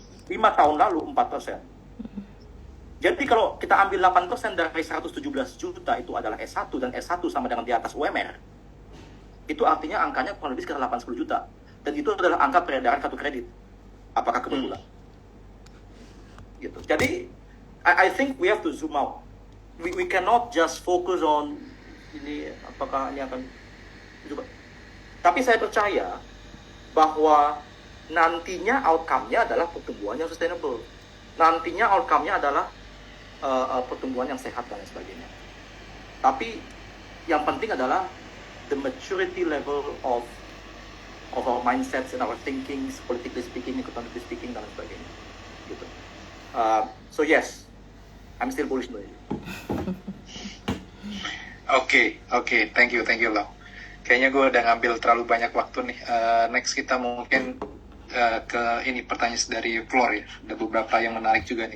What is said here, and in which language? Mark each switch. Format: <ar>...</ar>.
<id>5 tahun lalu 4%. Jadi kalau kita ambil 8% dari 117 juta itu adalah S1 dan S1 sama dengan di atas UMR, itu artinya angkanya kurang lebih sekitar 8-10 juta. Dan itu adalah angka peredaran kartu kredit. Apakah kebetulan? Gitu. Jadi,</id> <en>I think we have to zoom out. We cannot just focus on</en> <id>ini, apakah ini akan juga. Tapi saya percaya bahwa nantinya outcome-nya adalah pertumbuhan yang sustainable. Nantinya outcome-nya adalah pertumbuhan yang sehat dan lain sebagainya. Tapi yang penting adalah</id> <en>the maturity level of our mindsets and our thinkings, politically speaking, economically speaking,</en> <id>dan lain sebagainya. Gitu.</id> <en>So yes, I'm still bullish on it. Oke, thank you Lau.</en> <id>Kayaknya gue udah ngambil terlalu banyak waktu nih. Next kita mungkin ke ini pertanyaan dari floor ya. Ada beberapa yang menarik juga nih.</id>